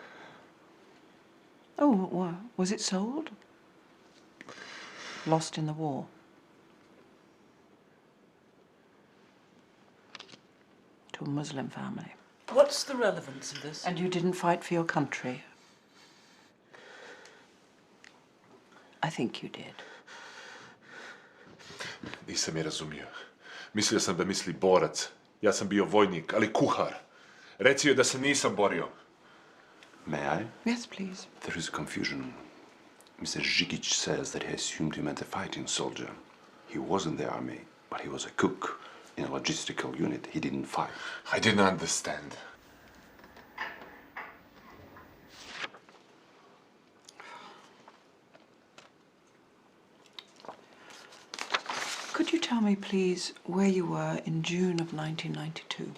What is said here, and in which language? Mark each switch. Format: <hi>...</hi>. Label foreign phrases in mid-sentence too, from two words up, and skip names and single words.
<en>Oh, was it sold? Lost in the war? To a Muslim family? What's the relevance of this? And you didn't fight for your country? I think you did.</en> <bs>Nisam je razumio. Mislio sam da misli borac. Ja sam bio vojnik, ali kuhar. Reci joj da se nisam borio.</bs> <en>May I? Yes, please. There is confusion. Mr. Zigic says that he assumed you meant a fighting soldier. He was in the army, but he was a cook in a logistical unit. He didn't fight. I didn't understand. Could you tell me, please, where you were in June of 1992?</en>